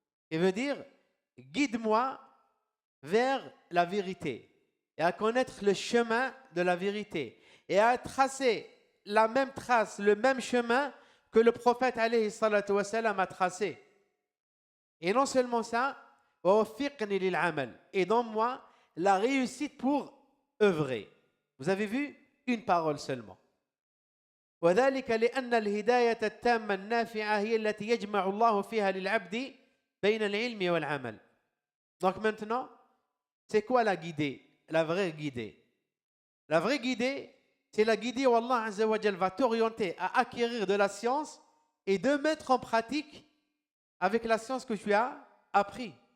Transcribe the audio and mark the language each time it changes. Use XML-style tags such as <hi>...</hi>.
<fr>Il veut dire guide-moi vers la vérité et à connaître le chemin de la vérité et à tracer la même trace, le même chemin que le prophète alayhi salatu wa salam a tracé. Et non seulement ça, et donne-moi la réussite pour œuvrer. Vous avez vu une parole seulement.</fr> <ar>وذلك لأن الهداية التامة النافعة هي التي يجمع الله فيها للعبد بين العلم والعمل.</ar> <fr>Donc maintenant, c'est quoi la guidée? La vraie guidée. La vraie guidée, c'est la guidée où Allah Azza wa Jal va t'orienter à acquérir de la science et de mettre en pratique avec la science que tu as appris.</fr>